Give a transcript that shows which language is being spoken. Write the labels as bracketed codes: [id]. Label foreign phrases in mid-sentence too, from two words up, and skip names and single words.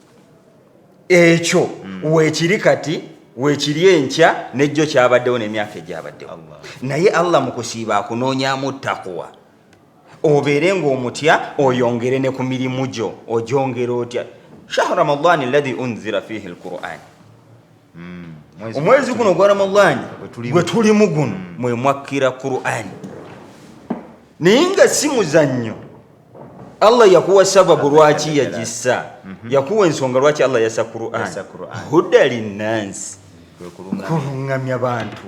[lg] Ekyo weekiri kati, weekiri enkya n'ejjo kyabaddewo n'emyaka egyabaddewo. Naye Allah mu kusiiba akunoonyaamu ttaqwa. Obeere ng'omutya, oyongere ne ku mirimu gyo, ogyongere otya. [ar] شهر رمضان الذي أنزل فيه القرآن. [lg] Omwezi guno gwa Ramadani gwe tulimu guno mwe mwakkira Qur'an. Naye nga si muzannyo. Allah yakuwa sababu lwaki yagissa, yakuwa ensonga lwaki Allah yassa Qur'an. [ar] هدى للناس, [lg] kulungamya bantu